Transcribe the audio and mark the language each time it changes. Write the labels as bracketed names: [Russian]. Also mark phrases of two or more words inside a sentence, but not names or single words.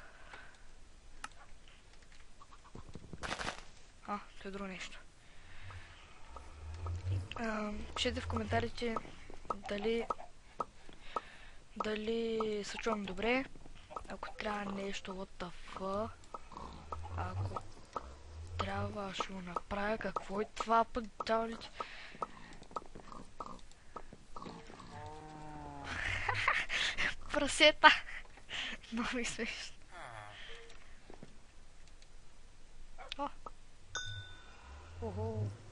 [Bulgarian] Това е друго нещо. Пишете в коментарите дали се чувам добре. Ако трябва нещо [English] what the fuck. [Bulgarian] Ако трябва, ще го направя. Какво е това пък, дяволите? Прасета! Много ми смешно. Охо.